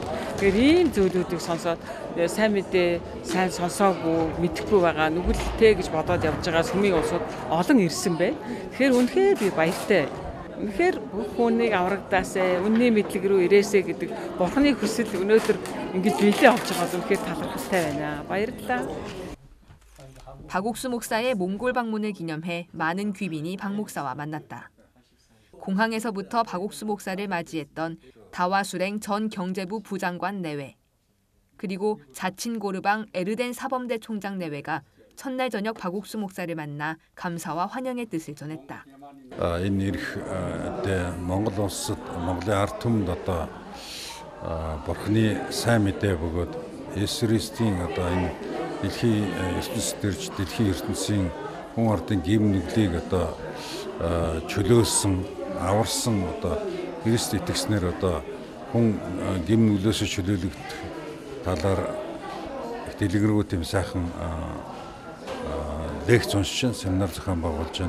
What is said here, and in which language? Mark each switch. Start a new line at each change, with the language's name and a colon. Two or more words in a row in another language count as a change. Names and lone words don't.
Mongolian: Тэгэхээр ийм зүйлүүдийг сонсоод сайн мэдээ сайн сонсоогүй мэдэхгүй байгаа нүгэлтэй гэж бодоод явж байгаа сүмийн улсууд олон ирсэн бэ. Тэгэхээр үнэхээр би баяртай. Үнэхээр бүх хүнийг аврагдаасаа үнний мэдлэг рүү ирээсэ гэдэг Бурханы хүсэл өнөөдөр ингэж биелээ авч байгаа үнэхээр талархалтай байна. баярлалаа.
Korean: 박옥수 목사의 몽골 방문을 기념해 많은 귀빈이 박 목사와 만났다. 공항에서부터 박옥수 목사를 맞이했던 다와수랭 전 경제부 부장관 내외. 그리고 자친 고르방 에르덴 사범대 총장 내외가 첫날 저녁 박옥수 목사를 만나 감사와 환영의 뜻을 전했다.
Mongolian: Энэ ирэх Монгол улсад Монголын ард түмэнд одоо Бурхны сайн мэдээ бөгөөд Есүс Христийн одоо энэ дэлхийн ертөнцийн төрж дэлхийн ертөнцийн хүн ардын гим нүглийг одоо чөлөөлсөн, аварсан одоо Христ итгэснээр одоо хүн гим нүглөөс чөлөөлөгдөх талаар их дэлгэрэнгүй тийм сайхан лекц уншиж семинар зохион байгуулж байна.